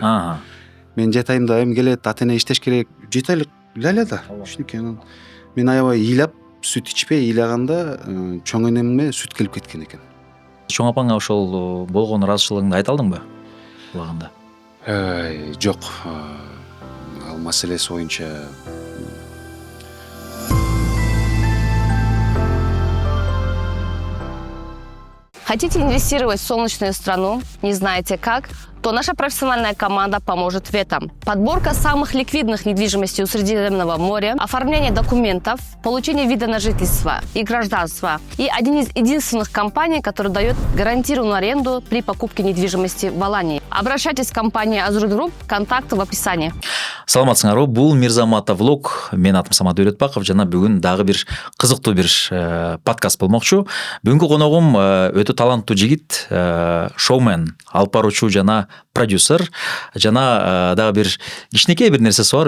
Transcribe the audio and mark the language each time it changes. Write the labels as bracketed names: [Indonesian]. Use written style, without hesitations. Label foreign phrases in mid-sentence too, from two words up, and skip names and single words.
[Kyrgyz] Мен жатайымда эми келет, ата эне иштеш керек, жетайлык лайла да. Ушунеке. Мен аябай ыйлап, сүт ичпей ыйлаганда чоң энемге сүт келип кеткен экен. Чоң апаңа ошол болгон ыраазычылыгыңды айта алдыңбы? Убагында. Жок. Ал маселеси боюнча [Russian] Хотите инвестировать в солнечную страну, не знаете как? То наша профессиональная команда поможет в этом. Подборка самых ликвидных недвижимостей у Средиземного моря, оформление документов, получение вида на жительство и гражданство. И один из единственных компаний, который дает гарантированную аренду при покупке недвижимости в Алании. Обращайтесь в компанию Azur Group, контакты в описании. [Kyrgyz] Саламатсыңарбы, бул Мирзамата влог. Мен атым Самат Өретбаков, жана бүгүн дагы бир кызыктуу бир подкаст болмокчу. Бүгүнкү коногум өтө таланттуу жигит, шоумен, алып баруучу жана продюсер, жана дагы бир кичинекей бир нерсеси бар.